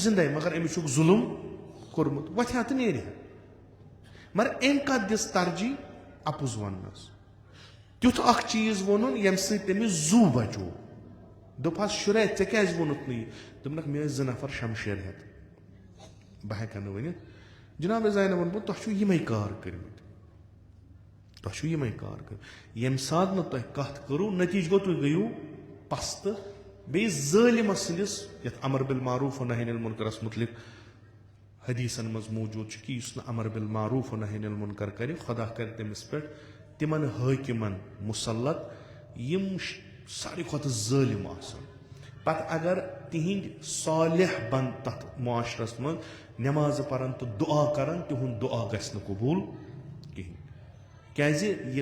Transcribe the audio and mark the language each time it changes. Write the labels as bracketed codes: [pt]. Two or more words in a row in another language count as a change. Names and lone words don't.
[ks] زِندے مگر أمِس چھُکھ ظُلُم کوٚرمُت وۄتھِ ہا تہٕ نیرِ ہا مگر أمۍ کتھ دِژ ترجیح اپُز وننس تیُتھ اکھ چیٖز ووٚنُن ییٚمہِ سۭتۍ تٔمِس زُو بچو دوٚپہس شُریح ژےٚ کیازِ ووٚنُتھ نہٕ یہِ دوٚپنکھ مےٚ ٲسۍ 2 نفر شمشیر ہٮ۪تھ بہٕ ہٮ۪کہٕ نہٕ ؤنِتھ جناب زینب ووٚنمُت تۄہہِ چھُو یِمے کار کٔرمٕتۍ ییٚمہِ ساتہٕ نہٕ تۄہہِ کتھ کٔرو نتیٖجہٕ گوٚو تُہۍ گٔیِو پستہٕ بیٚیہِ ظٲلِمس سٕنٛدِس یتھ [ar] امر بالمعروف و نہی عن المنکرس [ks] متعلق حدیثن منٛز موٗجوٗد چھُ کہِ یُس نہٕ [ar] امر بالمعروف و نہی عن المنکر [ks] کرِ خۄدا کرِ تٔمِس پٮ۪ٹھ تمن حٲکِمن مُسلط یِم ساروی کھۄتہٕ ظٲلِم آسان پتہٕ اگر تِہنٛدۍ صالح بن تتھ معاشرس منٛز نٮ۪مازٕ پران تہٕ دُعا کران تِہُنٛد دُعا گژھِ نہٕ قبوٗل کِہینۍ کیازِ یہِ